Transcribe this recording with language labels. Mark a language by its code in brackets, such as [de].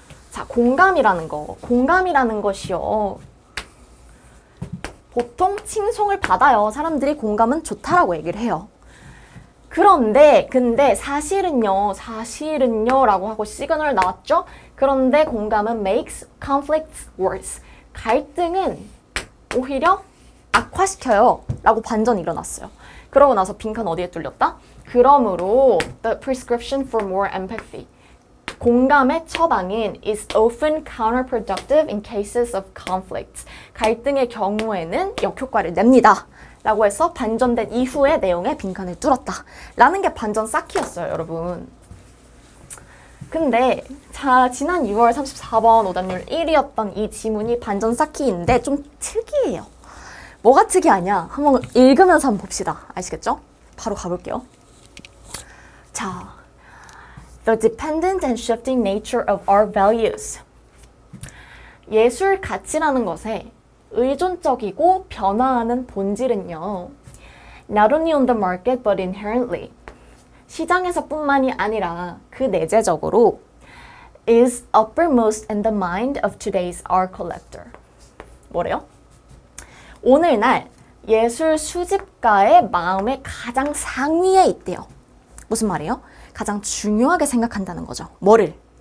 [ko] 자, 공감이라는 것이요. 보통 칭송을 받아요. 사람들이 공감은 좋다라고 얘기를 해요. 근데 사실은요 라고 하고 시그널 나왔죠? 그런데 공감은 [en] makes conflicts worse. [ko] 갈등은 오히려 악화시켜요 라고 반전이 일어났어요. 그러고 나서 빈칸 어디에 뚫렸다? 그러므로 [en] the prescription for more empathy, [ko] 공감의 처방인 [en] is often counterproductive in cases of conflicts. [ko] 갈등의 경우에는 역효과를 냅니다 라고 해서 반전된 이후의 내용에 빈칸을 뚫었다 라는 게 반전 쌓기였어요, 여러분. 근데 지난 6월 34번 오답률 1위였던 이 지문이 반전 쌓기인데 좀 특이해요. 뭐가 특이하냐? 한번 읽으면서 한번 봅시다. 아시겠죠? 바로 가볼게요. 자, [en] The dependent and shifting nature of our values. [ko] 예술 가치라는 것에 의존적이고 변화하는 본질은요, [en] not only on the market but inherently, [ko] 시장에서뿐만이 아니라 그 내재적으로 [en] is uppermost in the mind of today's art collector. [ko] 뭐래요? 오늘날 예술 수집가의 마음의 가장 상위에 있대요. 무슨 말이에요? 가장 중요하게 생각한다는 거죠. 뭐를?